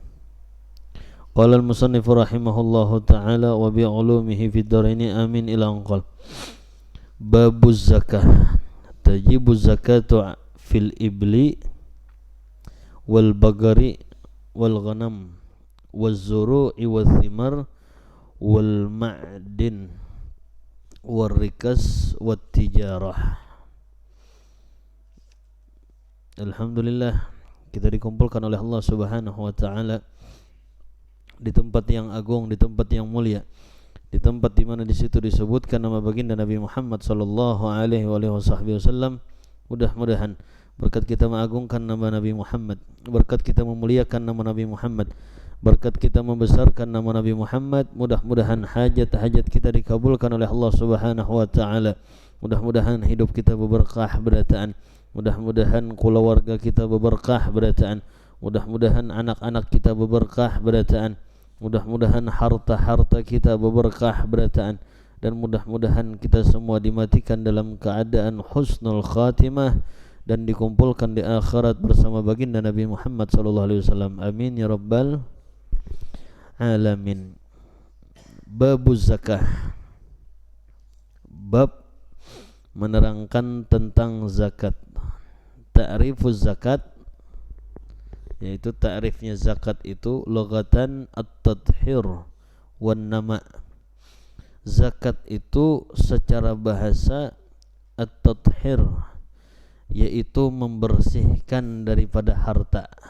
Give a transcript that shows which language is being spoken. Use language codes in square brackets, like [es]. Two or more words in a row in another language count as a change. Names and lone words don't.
[ar] قال المصنف رحمه الله تعالى وبعلومه في الدارين آمين إلى أن قال باب الزكاة تجب الزكاة في الإبل والبقر والغنم والزروع والثمار والمعدن والركز والتجارة. [id] Alhamdulillah, kita dikumpulkan oleh Allah [ar] سبحانه وتعالى [id] di tempat yang agung, di tempat yang mulia, di tempat di mana di situ disebutkan nama baginda Nabi Muhammad [ar] صلى الله عليه وسلم. [id] Mudah-mudahan berkat kita mengagungkan nama Nabi Muhammad, berkat kita memuliakan nama Nabi Muhammad, berkat kita membesarkan nama Nabi Muhammad, mudah-mudahan hajat-hajat kita dikabulkan oleh Allah [ar] سبحانه وتعالى. [id] Mudah-mudahan hidup kita berberkah berataan, mudah-mudahan keluarga kita berberkah berataan, mudah-mudahan anak-anak kita berberkah berataan, mudah-mudahan harta-harta kita berberkah berataan, dan mudah-mudahan kita semua dimatikan dalam keadaan [ar] حسن الخاتمة [id] dan dikumpulkan di akhirat bersama baginda Nabi Muhammad [ar] صلى الله عليه وسلم. آمين يا رب العالمين. باب الزكاة, [id] bab menerangkan tentang zakat. [ar] تعريف الزكاة, [id] yaitu ta'rifnya zakat itu [ar] لغة التطهير والنماء. [id] Zakat itu secara bahasa at-tadhhir, yaitu membersihkan daripada harta.